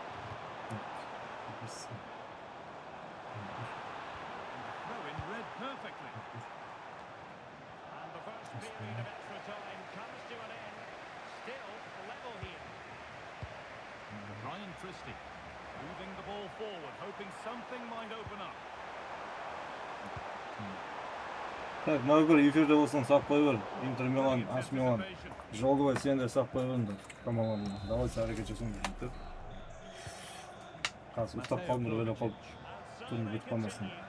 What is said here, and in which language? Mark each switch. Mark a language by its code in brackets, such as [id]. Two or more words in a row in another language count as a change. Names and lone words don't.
[en] Throw in read perfectly. And the first period of extra time comes to an end. Still level here. Ryan Christie moving the ball forward, hoping something might open up. [kk] Так, мына göre эфирде болсаң сап қой бер. Интер Милан, Ас Милан. Жолдыбай сен де сап қой беріңдер. Командаларына. Давайте әрекет жасаңдар деп. Қазір ұстап қалдыңдар, ойлап қалып турнир бітіп қалмасын.